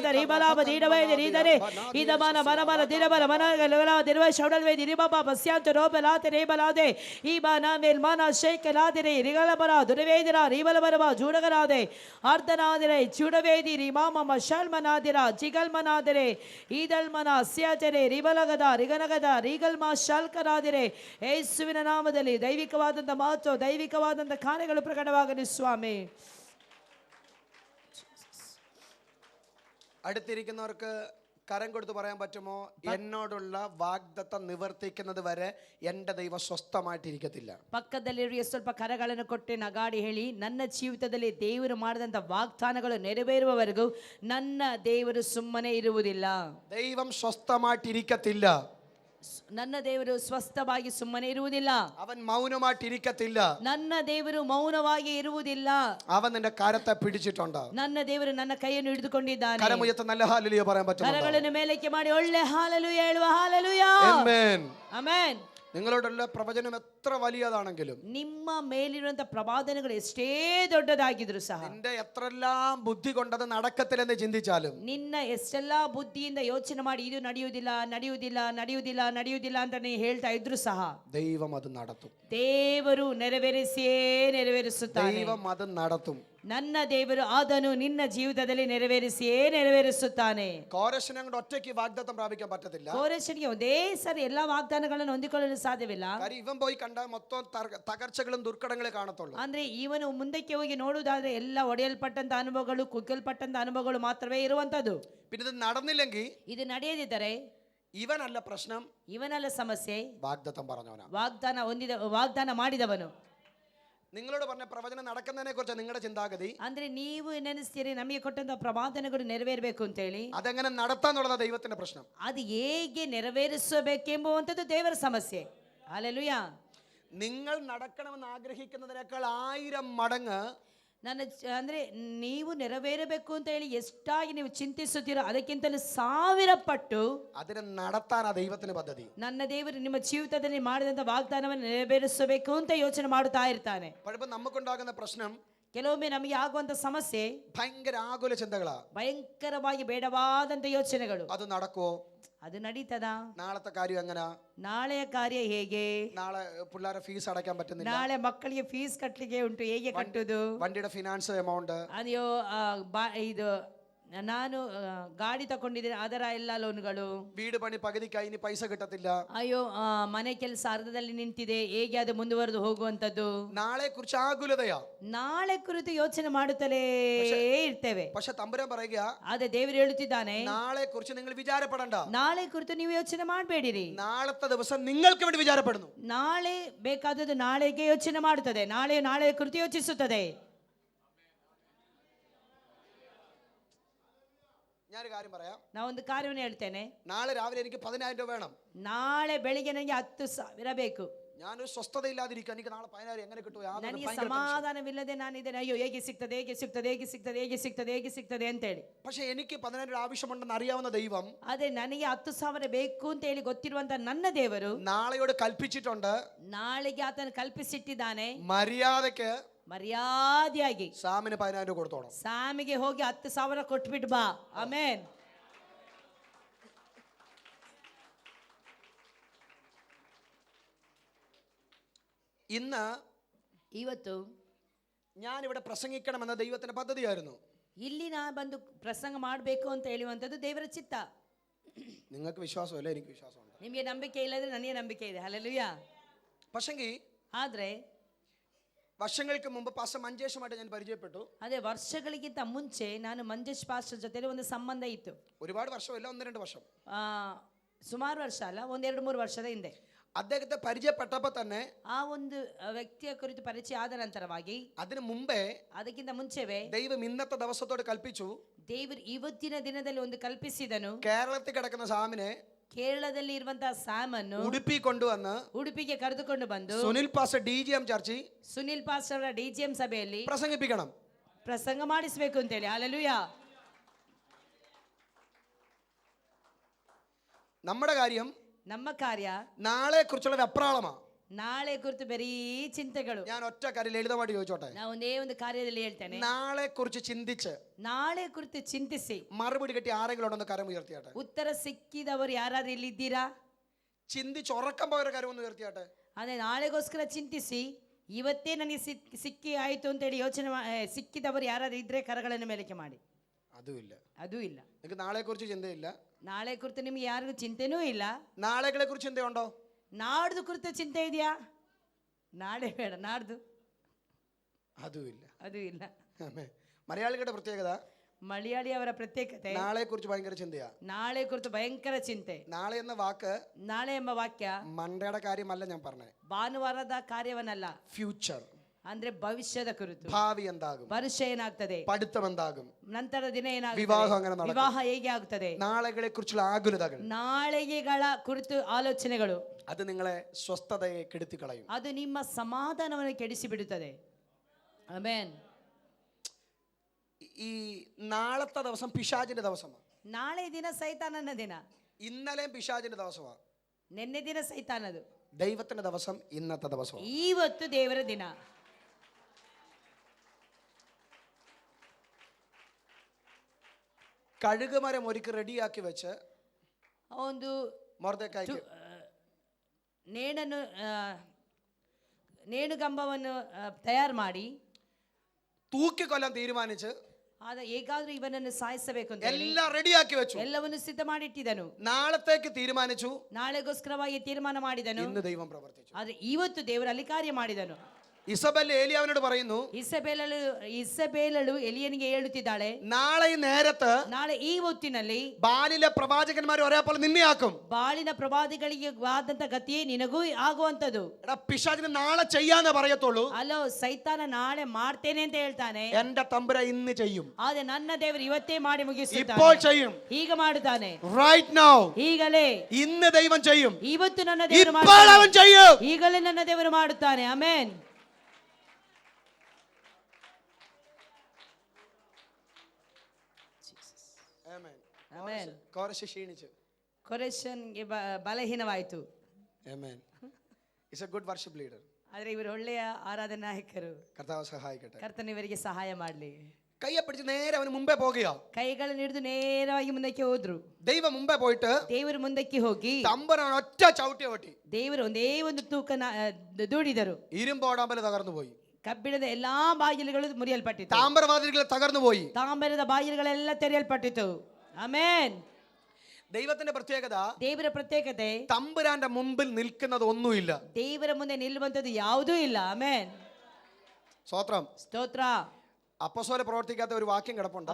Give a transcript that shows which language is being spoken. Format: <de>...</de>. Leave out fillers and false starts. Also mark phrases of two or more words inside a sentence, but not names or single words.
<kn>ರೀಬಲಾಬ ದೀಡ ವೇದಿ ರೀದರೆ ಇದಮನ ಮನಮನ ದಿರಬಲ ಮನಗಲ ದಿರವ ಶೌಡಲ್ ವೇದಿ ರೀಬಾ ಬಸ್ಯಾಂತ ರೋಬಲಾತೆ ರೇಬಲಾದೆ ಈ ಬಾನ ಮೇಲ್ಮಾನ ಶೇಖಲಾದಿರೆ ರಿಗಲ ಬರ ದುರವೇದಿರ ರೀಬಲ ಬರವ ಜೂಡಗರಾದೆ ಅರ್ಧನಾದಿರೆ ಜೂಡವೇದಿ ರೀಮಾ ಮಮ ಶಲ್ಮನಾದಿರ ಜಿಗಲ್ಮನಾದಿರೆ ಈದಲ್ಮನ ಸ್ಯಾಜರೆ ರಿಬಲಗದ ರಿಗನಗದ ರೀಗಲ್ಮ ಶಾಲ್ಕರಾದಿರೆ ಯೇಸುವಿನ ನಾಮದಲ್ಲಿ ದೈವಿಕವಾದಂಥ ಮಹತ್ವ, ದೈವಿಕವಾದಂಥ ಕಾರ್ಯಗಳು ಪ್ರಕಟವಾಗಲಿ ಸ್ವಾಮಿ.</kn> <ml>അടുത്തിരിക്കുന്നവർക്ക് കരം കൊടുത്ത് പറയാൻ പറ്റുമോ, എന്നോടുള്ള വാഗ്ദത്തം നിവർത്തിക്കുന്നത് വരെ എൻ്റെ ദൈവം സ്വസ്ഥമായിട്ടിരിക്കത്തില്ല.</ml> <kn>ಪಕ್ಕದಲ್ಲಿರುವ ಸ್ವಲ್ಪ ಕರಗಳನ್ನು ಕೊಟ್ಟು ನಗಾಡಿ ಹೇಳಿ, ನನ್ನ ಜೀವಿತದಲ್ಲಿ ದೇವರು ಮಾಡಿದಂಥ ವಾಗ್ದಾನಗಳು ನೆರವೇರುವವರೆಗೂ ನನ್ನ ದೇವರು ಸುಮ್ಮನೆ ಇರುವುದಿಲ್ಲ.</kn> <ml>ദൈവം സ്വസ്ഥമായിട്ടിരിക്കത്തില്ല.</ml> <kn>ನನ್ನ ದೇವರು ಸ್ವಸ್ಥವಾಗಿ ಸುಮ್ಮನೆ ಇರುವುದಿಲ್ಲ.</kn> <ml>അവൻ മൗനമായിട്ടിരിക്കത്തില്ല.</ml> <kn>ನನ್ನ ದೇವರು ಮೌನವಾಗಿ ಇರುವುದಿಲ್ಲ.</kn> <ml>അവൻ നിന്റെ കരത്തെ പിടിച്ചിട്ടുണ്ട്.</ml> <kn>ನನ್ನ ದೇವರು ನನ್ನ ಕೈಯನ್ನು ಹಿಡಿದುಕೊಂಡಿದ್ದಾನೆ.</kn> <ml>കരമുയർത്തി നല്ല ഹല്ലേലൂയ പറയാൻ പറ്റുമോ?</ml> <kn>ಕರಗಳನ್ನು ಮೇಲಕ್ಕೆ ಮಾಡಿ ಒಳ್ಳೆ ಹಾಲೆಲೂಯ ಹೇಳುವ ಹಾಲೆಲೂಯ.</kn> <ml>ആമേൻ.</ml> <kn>ಆಮೆನ್.</kn> <ml>നിങ്ങളോടുള്ള പ്രവചനം എത്ര വലിയതാണെങ്കിലും,</ml> <kn>ನಿಮ್ಮ ಮೇಲಿರುವಂತ ಪ್ರವಾದನೆಗಳು ಎಷ್ಟೇ ದೊಡ್ಡದಾಗಿದ್ರು ಸಹ,</kn> <ml>നിന്റെ എത്രയെല്ലാം ബുദ്ധി കൊണ്ടത് നടക്കത്തില്ലെന്ന് ചിന്തിച്ചാലും,</ml> <kn>ನಿನ್ನ ಎಷ್ಟೆಲ್ಲಾ ಬುದ್ಧಿಯಿಂದ ಯೋಚನೆ ಮಾಡಿ ಇದು ನಡೆಯುವುದಿಲ್ಲ ನಡೆಯುವುದಿಲ್ಲ ನಡೆಯುವುದಿಲ್ಲ ನಡೆಯುವುದಿಲ್ಲ ಅಂತ ನೀ ಹೇಳ್ತಾ ಇದ್ರು ಸಹ,</kn> <ml>ദൈവം അത് നടത്തും.</ml> <kn>ದೇವರು ನೆರವೇರಿಸಿಯೇ ನೆರವೇರಿಸುತ್ತಾನೆ.</kn> <ml>ദൈവം അത് നടത്തും.</ml> <kn>ನನ್ನ ದೇವರು ಅದನ್ನು ನಿನ್ನ ಜೀವಿತದಲ್ಲಿ ನೆರವೇರಿಸಿಯೇ ನೆರವೇರಿಸುತ್ತಾನೆ.</kn> <ml>കോരശനെ കൊണ്ട് ഒറ്റയ്ക്ക് വാഗ്ദത്തം പ്രാപിക്കാൻ പറ്റത്തില്ല.</ml> <kn>ಕೋರೆಷನಿಗೆ ಒಂದೇ ಸರಿ ಎಲ್ಲಾ ವಾಗ್ದಾನಗಳನ್ನು ಹೊಂದಿಕೊಳ್ಳಲು ಸಾಧ್ಯವಿಲ್ಲ.</kn> <ml>കാര്യം ഇവൻ പോയി കണ്ട മൊത്തം തകർച്ചകളും ദുർഘടങ്ങളെ കാണത്തുള്ളൂ.</ml> <kn>ಅಂದ್ರೆ ಇವನು ಮುಂದಕ್ಕೆ ಹೋಗಿ ನೋಡುವುದಾದ್ರೆ ಎಲ್ಲ ಒಡೆಯಲ್ಪಟ್ಟಂತ ಅನುಭವಗಳು, ಕುಗ್ಗಲ್ಪಟ್ಟಂತ ಅನುಭವಗಳು ಮಾತ್ರವೇ ಇರುವಂತದ್ದು.</kn> <ml>പിന്നെ ഇത് നടന്നില്ലെങ്കിൽ</ml> <kn>ಇದು ನಡೆಯದಿದ್ದರೆ</kn> <ml>ഇവനല്ല പ്രശ്നം,</ml> <kn>ಇವನಲ್ಲ ಸಮಸ್ಯೆ,</kn> <ml>വാഗ്ദത്തം പറഞ്ഞവനാ.</ml> <kn>ವಾಗ್ದಾನ ಮಾಡಿದವನು.</kn> <ml>നിങ്ങളോട് പറഞ്ഞ പ്രവചനം നടക്കുന്നതിനെ കുറിച്ച് നിങ്ങളുടെ ചിന്താഗതി,</ml> <kn>ಅಂದ್ರೆ ನೀವು ನೆನೆಸ್ತೀರಿ ನಮಗೆ ಕೊಟ್ಟಂತ ಪ್ರವಾದನೆಗಳು ನೆರವೇರಬೇಕು ಅಂತ ಹೇಳಿ,</kn> <ml>അതെങ്ങനെ നടത്താന്നുള്ളതാ ദൈവത്തിന്റെ പ്രശ്നം.</ml> <kn>ಅದು ಹೇಗೆ ನೆರವೇರಿಸಬೇಕೆಂಬುವಂಥದ್ದು ದೇವರ ಸಮಸ್ಯೆ. ಹಲ್ಲೆಲೂಯ.</kn> <ml>നിങ്ങൾ നടക്കണമെന്ന് ആഗ്രഹിക്കുന്നതിനേക്കാൾ 1000 മടങ്ങ്</ml> <kn>ಅಂದ್ರೆ ನೀವು ನೆರವೇರಬೇಕು ಅಂತ ಹೇಳಿ ಎಷ್ಟಾಗಿ ನೀವು ಚಿಂತಿಸುತ್ತೀರೋ ಅದಕ್ಕಿಂತಲೂ 1000 ಪಟ್ಟು</kn> <ml>അതിനെ നടത്താനാ ദൈവത്തിന്റെ പദ്ധതി.</ml> <kn>ನನ್ನ ದೇವರು ನಿಮ್ಮ ಜೀವಿತದಲ್ಲಿ ಮಾಡಿದಂತ ವಾಗ್ದಾನವನ್ನು ನೆರವೇರಿಸಬೇಕು ಅಂತ ಯೋಚನೆ ಮಾಡುತ್ತಾ ಇರ್ತಾನೆ.</kn> <ml>പലപ്പോൾ നമുക്കുണ്ടാകുന്ന പ്രശ്നം,</ml> <kn>ಕೆಲವೊಮ್ಮೆ ನಮಗೆ ಆಗುವಂತ ಸಮಸ್ಯೆ</kn> <ml>ഭയങ്കര ആകുല ചിന്തകളാ.</ml> <kn>ಭಯಂಕರವಾಗಿ ಬೇಡವಾದಂತ ಯೋಚನೆಗಳು.</kn> <ml>അത് നടക്കുവോ?</ml> <kn>ಅದು ನಡೀತದಾ?</kn> <ml>നാളത്തെ കാര്യം എങ്ങനാ?</ml> <kn>ನಾಳೆಯ ಕಾರ್ಯ ಹೇಗೆ?</kn> <ml>നാളെ പിള്ളേരെ ഫീസ് അടയ്ക്കാൻ പറ്റുന്നില്ല,</ml> <kn>ನಾಳೆ ಮಕ್ಕಳಿಗೆ ಫೀಸ್ ಕಟ್ಟಲಿಕ್ಕೆ ಉಂಟು, ಹೇಗೆ ಕಟ್ಟುದು?</kn> <ml>വണ്ടിയുടെ ഫിനാൻസ് എമൗണ്ട്,</ml> <kn>ಅಯ್ಯೋ ಇದು ನಾನು ಗಾಡಿ ತಗೊಂಡಿದ್ದೀನಿ ಅದರ ಎಲ್ಲ ಲೋನ್ಗಳು,</kn> <ml>വീട് പണി പകുതിക്കായി ഇനി പൈസ കിട്ടത്തില്ല,</ml> <kn>ಅಯ್ಯೋ ಮನೆ ಕೆಲಸ ಅರ್ಧದಲ್ಲಿ ನಿಂತಿದೆ, ಹೇಗೆ ಅದು ಮುಂದುವರೆದು ಹೋಗುವಂತದ್ದು.</kn> <ml>നാളെ കുറിച്ച് ആകുലതയാ.</ml> <kn>ನಾಳೆ ಕುರಿತು ಯೋಚನೆ ಮಾಡುತ್ತಲೇ ಇರ್ತೇವೆ.</kn> <ml>പക്ഷെ തമ്പുരാൻ പറയുക,</ml> <kn>ಆದ್ರೆ ದೇವರು ಹೇಳುತ್ತಿದ್ದಾನೆ,</kn> <ml>നാളെ കുറിച്ച് നിങ്ങൾ വിചാരപ്പെടണ്ട.</ml> <kn>ನಾಳೆ ಕುರಿತು ನೀವು ಯೋಚನೆ ಮಾಡಬೇಡಿರಿ.</kn> <ml>നാളത്തെ ദിവസം നിങ്ങൾക്ക് വേണ്ടി വിചാരപ്പെടുന്നു.</ml> <kn>ನಾಳೆ ಬೇಕಾದದ್ದು ನಾಳೆಗೆ ಯೋಚನೆ ಮಾಡುತ್ತದೆ, ನಾಳೆ ಕುರಿತು ಯೋಚಿಸುತ್ತದೆ.</kn> <ml>ഞാനൊരു കാര്യം പറയാം.</ml> <kn>ನಾ ಒಂದು ಕಾರ್ಯವನ್ನು ಹೇಳ್ತೇನೆ.</kn> <ml>നാളെ രാവിലെ എനിക്ക് 10,000 രൂപ വേണം.</ml> <kn>ನಾಳೆ ಬೆಳಿಗ್ಗೆ ನನಗೆ 10,000 ಬೇಕು.</kn> <ml>ഞാനൊരു സ്വസ്ഥതയില്ലാതിരിക്കുക, എനിക്ക് നാളെ 10,000 എങ്ങനെ കിട്ടും?</ml> <kn>ನನಗೆ ಸಮಾಧಾನವಿಲ್ಲದೆ ನಾನಿದ್ದೇನೆ, ಅಯ್ಯೋ ಹೇಗೆ ಸಿಗ್ತದೆ ಅಂತ ಹೇಳಿ.</kn> <ml>പക്ഷെ എനിക്ക് 10,000 രൂപ ആവശ്യമുണ്ടെന്ന് അറിയാവുന്ന ദൈവം,</ml> <kn>ಅದೇ ನನಗೆ 10,000 ಬೇಕು ಅಂತ ಹೇಳಿ ಗೊತ್ತಿರುವಂತ ನನ್ನ ದೇವರು</kn> <ml>നാളെയോട് കൽപ്പിച്ചിട്ടുണ്ട്.</ml> <kn>ನಾಳೆಗೆ ಆತನು ಕಲ್ಪಿಸಿಟ್ಟಿದ್ದಾನೆ,</kn> <ml>മര്യാദയ്ക്ക്</ml> <kn>ಮರ್ಯಾದೆಯಾಗಿ</kn> <ml>സാമിന് 10,000 രൂപ കൊടുത്തോണം.</ml> <kn>ಸಾಮಿಗೆ ಹೋಗಿ 10,000 ಕೊಟ್ಬಿಟ್ಟು ಬಾ. ಆಮೇನ್.</kn> <ml>ഇന്ന്</ml> <kn>ಇವತ್ತು</kn> <ml>ഞാൻ ഇവിടെ പ്രസംഗിക്കണമെന്ന ദൈവത്തിന്റെ പദ്ധതിയായിരുന്നു.</ml> <kn>ಇಲ್ಲಿ ನಾ ಬಂದು ಪ್ರಸಂಗ ಮಾಡಬೇಕು ಅಂತ ಹೇಳುವಂಥದ್ದು ದೇವರ ಚಿತ್ತ.</kn> <ml>നിങ്ങൾക്ക് വിശ്വാസമല്ല, എനിക്ക് വിശ്വാസമുണ്ട്.</ml> <kn>ನಿಮಗೆ ನಂಬಿಕೆ ಇಲ್ಲದ್ರೆ ನನಗೆ ನಂಬಿಕೆ ಇದೆ. ಹಲ್ಲೆಲೂಯ.</kn> <ml>പക്ഷെങ്കിൽ</ml> <kn>ಆದ್ರೆ</kn> <ml>വർഷങ്ങൾക്ക് മുമ്പ് പാസ്റ്റർ മഞ്ചേഷുമായിട്ട് ഞാൻ പരിചയപ്പെട്ടു.</ml> <kn>ಅದೇ ವರ್ಷಗಳಿಗಿಂತ ಮುಂಚೆ ನಾನು ಮಂಜೇಶ್ ಪಾಸ್ಟರ್ ಜೊತೆ ಒಂದು ಸಂಬಂಧ ಇತ್ತು.</kn> <ml>ഒരുപാട് വർഷമല്ല, 1-2 വർഷം.</ml> <kn>ಸುಮಾರು ವರ್ಷ ಅಲ್ಲ, 1-2-3 ವರ್ಷದ ಹಿಂದೆ</kn> <ml>അദ്ദേഹത്തെ പരിചയപ്പെട്ടപ്പോൾ തന്നെ,</ml> <kn>ಆ ಒಂದು ವ್ಯಕ್ತಿಯ ಕುರಿತು ಪರಿಚಯ ಆದ ನಂತರವಾಗಿ,</kn> <ml>അതിനു മുമ്പേ</ml> <kn>ಅದಕ್ಕಿಂತ ಮುಂಚೆವೇ</kn> <ml>ദൈവം ഇന്നത്തെ ദിവസത്തോട് കൽപ്പിച്ചു,</ml> <kn>ದೇವರು ಇವತ್ತಿನ ದಿನದಲ್ಲಿ ಒಂದು ಕಲ್ಪಿಸಿದನು.</kn> <ml>കേരളത്തിൽ കിടക്കുന്ന സാമിനെ</ml> <kn>ಕೇರಳದಲ್ಲಿ ಇರುವಂತಹ ಸ್ಯಾಮ್ ಅನ್ನು</kn> <ml>ഉടുപ്പി കൊണ്ടുവന്ന്</ml> <kn>ಉಡುಪಿಗೆ ಕರೆದುಕೊಂಡು ಬಂದು</kn> <ml>സുനിൽ പാസ്റ്റർ DGM ചർച്ചിൽ</ml> <kn>ಸುನಿಲ್ ಪಾಸ್ಟರ್ ಅವರ DGM ಸಭೆಯಲ್ಲಿ</kn> <ml>പ്രസംഗിപ്പിക്കണം,</ml> <kn>ಪ್ರಸಂಗ ಮಾಡಿಸಬೇಕು ಅಂತೇಳಿ. ಹಲ್ಲೆಲೂಯ.</kn> <ml>നമ്മുടെ കാര്യം,</ml> <kn>ನಮ್ಮ ಕಾರ್ಯ</kn> <ml>നാളെ കുറിച്ചുള്ള വെപ്രാളമാ.</ml> <kn>ನಾಳೆ ಕುರಿತು ಬರೀ ಚಿಂತೆಗಳು.</kn> <ml>ഞാൻ ഒറ്റ കാര്യം ലളിതമായിട്ട് ചോദിച്ചോട്ടെ.</ml> <kn>ನಾ ಒಂದೇ ಒಂದು ಕಾರ್ಯದಲ್ಲಿ ಹೇಳ್ತೇನೆ.</kn> <ml>നാളെ കുറിച്ച് ചിന്തിച്ച്</ml> <kn>ನಾಳೆ ಕುರಿತು ಚಿಂತಿಸಿ</kn> <ml>മറുപടി കിട്ടി ആരെങ്കിലും ഉണ്ടെന്ന് കരം ഉയർത്തിയാട്ടെ.</ml> <kn>ಉತ್ತರ ಸಿಕ್ಕಿದವರು ಯಾರಾದ್ರೂ ಇಲ್ಲಿದ್ದೀರಾ?</kn> <ml>ചിന്തിച്ച് ഉറക്കം പോയൊരു കാര്യം ഒന്ന് ഉയർത്തിയാട്ടെ.</ml> <kn>ಅದೇ ನಾಳೆಗೋಸ್ಕರ ಚಿಂತಿಸಿ ಇವತ್ತೇ ನನಗೆ ಸಿಕ್ಕಿ ಆಯ್ತು ಅಂತೇಳಿ ಯೋಚನೆ ಸಿಕ್ಕಿದವರು ಯಾರಾದ್ರೂ ಇದ್ರೆ ಕರಗಳನ್ನು ಮೇಲಕ್ಕೆ ಮಾಡಿ.</kn> <ml>അതും ഇല്ല. നിങ്ങൾക്ക് നാളെ കുറിച്ച് ചിന്തയില്ല.</ml> <kn>ನಾಳೆ ಕುರಿತು ನಿಮ್ಗೆ ಯಾರಿಗೂ ಚಿಂತೆನೂ ಇಲ್ಲ.</kn> <ml>നാളെകളെ കുറിച്ച് ചിന്തയുണ്ടോ?</ml> <kn>ನಾಡ್ದು ಕುರಿತು ಚಿಂತೆ ಇದೆಯಾ? ನಾಳೆ ಬೇಡ, ನಾಡ್ದು. ಅದು ಇಲ್ಲ.</kn> <ml>മലയാളികളുടെ പ്രത്യേകത,</ml> <kn>ಮಲಯಾಳಿ ಅವರ ಪ್ರತ್ಯೇಕತೆ</kn> <ml>നാളെ കുറിച്ച് ഭയങ്കര ചിന്തയാ.</ml> <kn>ನಾಳೆ ಕುರಿತು ಭಯಂಕರ ಚಿಂತೆ.</kn> <ml>നാളെ എന്ന വാക്ക്,</ml> <kn>ನಾಳೆ ಎಂಬ ವಾಕ್ಯ</kn> <ml>മണ്ടയുടെ കാര്യമല്ല ഞാൻ പറഞ്ഞത്,</ml> <kn>ಭಾನುವಾರದ ಕಾರ್ಯವನ್ನಲ್ಲ,</kn> <ml>ഫ്യൂച്ചർ,</ml> <kn>ಅಂದ್ರೆ ಭವಿಷ್ಯದ ಕುರಿತು.</kn> <ml>ഭാവി എന്താകും,</ml> <kn>ಭವಿಷ್ಯ ಏನಾಗ್ತದೆ,</kn> <ml>പഠിത്തം എന്താകും,</ml> <kn>ನಂತರ ದಿನ ಏನಾಗ್ತದೆ,</kn> <ml>വിവാഹം എങ്ങനെ നടക്കും,</ml> <kn>ವಿವಾಹ ಹೇಗೆ ಆಗುತ್ತದೆ,</kn> <ml>നാളെകളെ കുറിച്ചുള്ള ആകുലതകൾ,</ml> <kn>ನಾಳೆಗಳ ಕುರಿತು ಆಲೋಚನೆಗಳು,</kn> <ml>അത് നിങ്ങളെ സ്വസ്ഥതയെ കെടുത്തി കളയും.</ml> <kn>ಅದು ನಿಮ್ಮ ಸಮಾಧಾನವನ್ನು ಕೆಡಿಸಿ ಬಿಡುತ್ತದೆ. ಆಮೆನ್.</kn> <ml>ഈ നാളത്തെ ദിവസം പിശാചിന്റെ ദിവസമാണ്.</ml> <kn>ನಾಳೆ ದಿನ ಸೈತಾನನ ದಿನ.</kn> <ml>ഇന്നലെയും പിശാചിന്റെ ദിവസമാണ്.</ml> <kn>ನಿನ್ನೆ ದಿನ ಸೈತಾನದು.</kn> <ml>ദൈവത്തിന്റെ ദിവസം ഇന്നത്തെ ദിവസം.</ml> <kn>ಇವತ್ತು ದೇವರ ದಿನ.</kn> <ml>കഴുകുമരം ഒരുക്കി റെഡിയാക്കി വെച്ച്</ml> <kn>ಒಂದು</kn> <ml>മൊർദെഖായിക്ക്</ml> <kn>ನೇಣನ್ನು ನೇಣುಗಂಬವನ್ನು ತಯಾರು ಮಾಡಿ</kn> <ml>തൂക്കിക്കൊല്ലാൻ തീരുമാനിച്ച്</ml> <kn>ಆದ ಹೇಗಾದ್ರೂ ಇವನನ್ನು ಸಾಯಿಸಬೇಕು ಅಂತ ಹೇಳಿ</kn> <ml>എല്ലാം റെഡിയാക്കി വെച്ചു.</ml> <kn>ಎಲ್ಲವನ್ನು ಸಿದ್ಧ ಮಾಡಿಟ್ಟಿದ್ದನು.</kn> <ml>നാളത്തേക്ക് തീരുമാനിച്ചു.</ml> <kn>ನಾಳೆಗೋಸ್ಕರವಾಗಿ ತೀರ್ಮಾನ ಮಾಡಿದನು.</kn> <ml>ഇന്ന് ദൈവം പ്രവർത്തിച്ചു.</ml> <kn>ಆದ್ರೆ ಇವತ್ತು ದೇವರು ಅಲ್ಲಿ ಕಾರ್ಯ ಮಾಡಿದನು.</kn> <ml>ഇസബെൽ ഏലിയാവിനോട് പറയുന്നു,</ml> <kn>ಇಸಬೇಲಳು ಎಲಿಯನಿಗೆ ಹೇಳುತ್ತಿದ್ದಾಳೆ,</kn> <ml>നാളെ ഈ നേരത്ത്</ml> <kn>ನಾಳೆ ಈ ಹೊತ್ತಿನಲ್ಲಿ</kn> <ml>ബാലിലെ പ്രവാചകന്മാർ ഒരേപോലെ നിന്നെയാക്കും.</ml> <kn>ಬಾಳಿನ ಪ್ರವಾದಿಗಳಿಗೆ ಆದಂತ ಗತಿಯೇ ನಿನಗೂ ಆಗುವಂತದ್ದು.</kn> <ml>എടാ പിശാചിന് നാളെ ചെയ്യാന്നേ പറയത്തുള്ളൂ.</ml> <kn>ಅಲ್ಲೋ ಸೈತಾನ ನಾಳೆ ಮಾಡ್ತೇನೆ ಅಂತ ಹೇಳ್ತಾನೆ.</kn> <ml>എന്റെ തമ്പുര ഇന്ന് ചെയ്യും.</ml> <kn>ಆದ್ರೆ ನನ್ನ ದೇವರು ಇವತ್ತೇ ಮಾಡಿ</kn> <ml>ഇപ്പോൾ</ml> <kn>ಮುಗಿಸುತ್ತಾನೆ.</kn> <ml>ചെയ്യും.</ml> <kn>ಈಗ ಮಾಡುತ್ತಾನೆ.</kn> <en>Right now.</en> <kn>ಈಗಲೇ</kn> <ml>ഇന്ന് ദൈവം ചെയ്യും.</ml> <kn>ಇವತ್ತು ನನ್ನ ದೇವರು</kn> <ml>ഇപ്പോൾ</ml> <kn>ಮಾಡುತ್ತಾನೆ.</kn> <ml>അവൻ ചെയ്യും.</ml> <kn>ಈಗಲೇ ನನ್ನ ದೇವರು ಮಾಡುತ್ತಾನೆ. ಆಮೆನ್. ಆಮೆನ್.</kn> <ml>കോരശ് ക്ഷീണിച്ചു.</ml> <kn>ಕೊರೆಷನ್ಗೆ ಬಲಹೀನವಾಯಿತು.</kn> <en>Amen. Is a good worship leader.</en> <kn>ಆದ್ರೆ ಇವರು ಒಳ್ಳೆಯ ಆರಾಧನಾ ನಾಯಕರು.</kn> <ml>കർത്താവ് സഹായിക്കട്ടെ.</ml> <kn>ಕರ್ತನ ಇವರಿಗೆ ಸಹಾಯ ಮಾಡಲಿ.</kn> <ml>കയ്യെ പിടിച്ച് നേരെ അവന് മുമ്പേ പോകുക.</ml> <kn>ಕೈಗಳನ್ನು ಹಿಡಿದು ನೇರವಾಗಿ ಮುಂದಕ್ಕೆ ಹೋದ್ರು.</kn> <ml>ദൈവം മുമ്പേ പോയിട്ട്</ml> <kn>ದೇವರು ಮುಂದಕ್ಕೆ ಹೋಗಿ</kn> <ml>തമ്പുരാൻ ഒറ്റ ചവിട്ടി ഓട്ടി.</ml> <kn>ದೇವರು ಒಂದೇ ಒಂದು ತೂಕ ದೂಡಿದರು.</kn> <ml>ഇരുമ്പോടാമ്പല് തകർന്നു പോയി.</ml> <kn>ಕಬ್ಬಿಣದ ಎಲ್ಲಾ ಬಾಗಿಲುಗಳು ಮುರಿಯಲ್ಪಟ್ಟಿತು.</kn> <ml>താമ്രവാതിലുകൾ തകർന്നു പോയി.</ml> <kn>ತಾಮ್ರದ ಬಾಗಿಲುಗಳೆಲ್ಲ ತೆರೆಯಲ್ಪಟ್ಟಿತು. ಆಮೆನ್.</kn> <ml>ദൈവത്തിന്റെ പ്രത്യേകത,</ml> <kn>ದೇವರ ಪ್ರತ್ಯೇಕತೆ,</kn> <ml>തമ്പുരാന്റെ മുമ്പിൽ നിൽക്കുന്നത് ഒന്നുമില്ല.</ml> <kn>ದೇವರ ಮುಂದೆ ನಿಲ್ಲುವಂತದ್ದು ಯಾವುದೂ ಇಲ್ಲ. ಆಮೆನ್.</kn> <ml>സ്തോത്രം.</ml> <kn>ಸ್ತೋತ್ರ.</kn> <ml>അപ്പോസ്തലരെ പ്രവർത്തിക്കാത്ത ഒരു വാക്യം കിടപ്പുണ്ട്.</ml>